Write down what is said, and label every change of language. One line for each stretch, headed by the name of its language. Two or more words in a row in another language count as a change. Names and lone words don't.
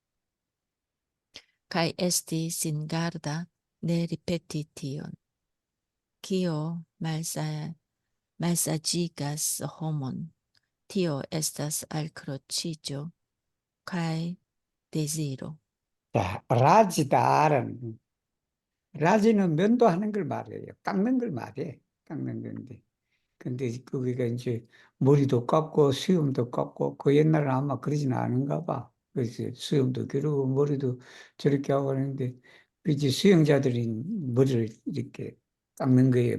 Esperanto: Kaj esti singarda ne ripeti tion. Kio malsaĝigas homon, tio estas alkroĉiĝo kaj deziro.
Korean: 자, 라지다라는 라지는 면도하는 걸 말해요. 깎는 걸 말해. 깎는 건데. 근데 거기가 이제 머리도 깎고 수염도 깎고 그 옛날에 아마 그러지는 않은가 봐. 그래서 수염도 기르고 머리도 저렇게 하고 하는데 이제 수영자들이 머리를 이렇게 깎는 거예요.